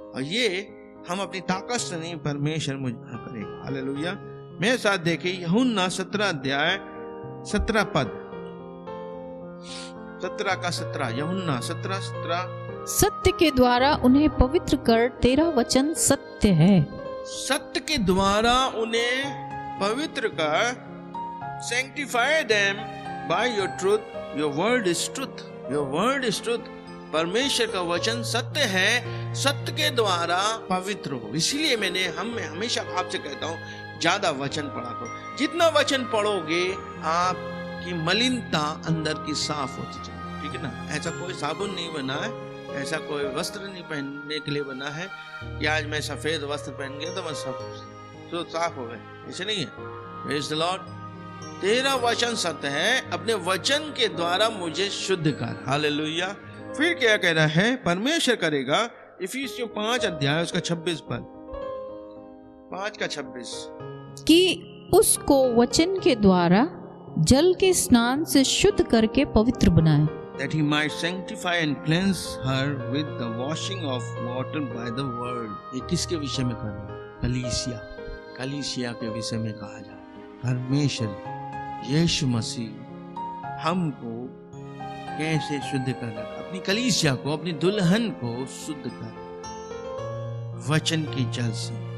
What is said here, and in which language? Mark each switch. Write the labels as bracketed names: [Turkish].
[Hindi] और ये हम अपनी ताकत से नहीं, परमेश्वर मुझे करेगा। हालेलुया। मेरे साथ देखिए यूहन्ना 17 अध्याय 17 पद, 17 का 17, यूहन्ना 17:17। सत्य के द्वारा उन्हें पवित्र कर, तेरा वचन सत्य है। सत्य के द्वारा उन्हें पवित्र कर, [English] sanctify them by your truth, your word is truth, your word is truth। [Hindi] परमेश्वर का वचन सत्य है, सत्य के द्वारा पवित्र हो। इसीलिए मैं हमेशा आपसे कहता हूँ, ज्यादा वचन पढ़ा करो। जितना वचन पढ़ोगे आपकी मलिनता अंदर की साफ होती जाएगी। ठीक है ना। ऐसा कोई साबुन नहीं बना है, ऐसा कोई वस्त्र नहीं पहनने के लिए बना है कि आज मैं सफेद वस्त्र पहन गया तो मैं सब तो साफ हो गए, ऐसे नहीं है। [English] Praise the Lord. [Hindi] तेरा वचन सत्य है, अपने वचन के द्वारा मुझे शुद्ध कर। हालेलुया। फिर क्या कह रहा है, परमेश्वर करेगा। इफिसियों 5 अध्याय उसका 26 पद, 5 का 26, कि उसको वचन के द्वारा जल के स्नान से शुद्ध करके पवित्र बनाए। [English] that he might sanctify and cleanse her with the washing of water by the word। [Hindi] ये किसके विषय में कह रहा है? कलीसिया के विषय में कहा जा रहा है। परमेश्वर यीशु मसीह हमको कैसे शुद्ध कर रहा है? अपनी कलीसिया को, अपनी दुल्हन को शुद्ध कर वचन के जल से।